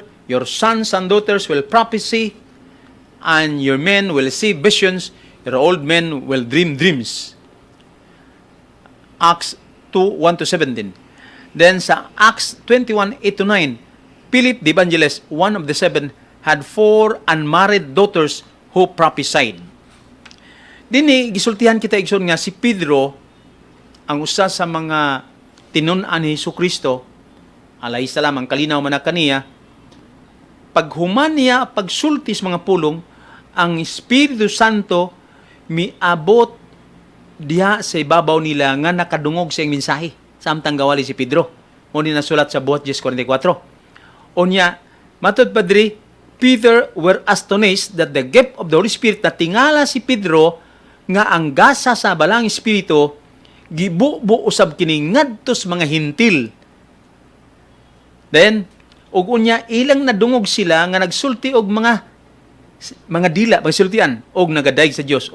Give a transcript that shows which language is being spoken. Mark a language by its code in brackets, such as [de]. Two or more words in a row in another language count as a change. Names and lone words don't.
[en] Your sons and daughters will prophesy, and your men will see visions. Your old men will dream dreams." Acts 2:1-17. Then sa Acts 21:8-9, Philip the evangelist, one of the 7, had 4 unmarried daughters who prophesied. [ceb] Dini gisultihan kita igsoon nga si Pedro ang usa sa mga tinun-an ni Jesucristo, [ar] alayhi salam [ceb] ang kalinaw man kaniya, paghuman niya pagsulti sa mga pulong, ang Espiritu Santo miabot diha sa ibabaw nila nga nakadungog sa iyang mensahe samtang gawali si Pedro. Mo ni nasulat sa buhat 10:44. Unya, matud Padre, [en] Peter were astonished that the gift of the Holy Spirit [ceb] na tingala si Pedro nga ang gasa sa balang Espiritu gibubo usab kini ngadto sa mga hintil. Then ug unya ilang nadungog sila nga nagsulti og mga dila pagsultian og nagadayeg sa Dios.